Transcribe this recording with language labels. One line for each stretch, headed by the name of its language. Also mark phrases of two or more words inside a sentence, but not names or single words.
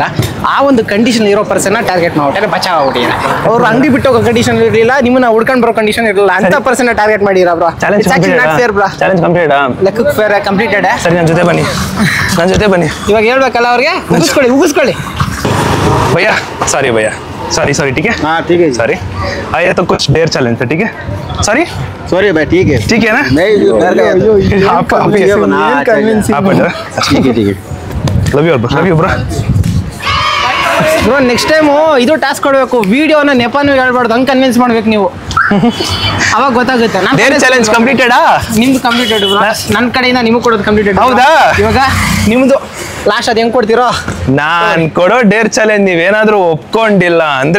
Kannada: ಆ ಒಂದು ಕಂಡೀಷನ್ ಇರೋ ಪರ್ಸನ್ನ ಟಾರ್ಗೆಟ್ ಮಾಡ್ಬಿಟ್ಟಾರೆ, ಬಚಾವ್ ಆಗ್ಬಿಟ್ಟಿದ್ದಾರೆ. ಅವ್ರು ಅಂಗಡಿ ಬಿಟ್ಟು ಹೋಗೋ ಕಂಡೀಷನ್ ಇರಲಿಲ್ಲ, ನಿಮ್ಮನ್ನ ಹುಡ್ಕೊಂಡು ಬರೋ ಕಂಡೀಷನ್ ಇರಲಿಲ್ಲ, ಅಂತ ಪರ್ಸನ್ನ ಟಾರ್ಗೆಟ್ ಮಾಡಿರ ಬ್ರೋ. ಚಾಲೆಂಜ್ ಲೆಕ್ಕಕ್ಕೆ
English: fair completed.
Kannada: ಸರಿ, ನನ್ನ ಜೊತೆ ಬನ್ನಿ. ಇವಾಗ ಹೇಳ್ಬೇಕಲ್ಲ ಅವ್ರಿಗೆ, ಉಗಿಸ್ಕೊಳ್ಳಿ.
Hindi: ಭಯ್ಯ ಸಾರಿ ठीक है? हाँ ठीक है सॉरी, आया तो कुछ देर चैलेंज था, ठीक है? सॉरी भाई, ठीक है ना? नहीं घर गया आप ठीक है
English: love you bro. bro next time
Kannada: ಇದು ಟಾಸ್ಕ್ ಕೊಡಬೇಕು, ವಿಡಿಯೋನ ನೆಪನೂ ಹೇಳ್ಬಾರ್ದು, ಹಂಗೆ ಕನ್ವಿನ್ಸ್ ಮಾಡ್ಬೇಕು ನೀವು, ಅವಾಗ ಗೊತ್ತಾಗುತ್ತೆ.
English: challenge completed?
Kannada: ನಿಮ್ದು
English: completed bro,
Kannada: ನನ್ನ ಕಡೆಯಿಂದ ನಿಮಗೆ ಕೊಡೋದು ಕಂಪ್ಲೀಟೆಡ್. ಹೌದಾ? ಇವಾಗ ನಿಮ್ದು ಲಾಸ್ಟ್ ಅದು ಹೆಂಗ್ ಕೊಡ್ತೀರೋ? ನಾನ್ ಕೊಡೋ
English: dare challenge
Kannada: ನೀವೇನಾದ್ರೂ ಒಪ್ಕೊಂಡಿಲ್ಲ ಅಂದ್ರೆ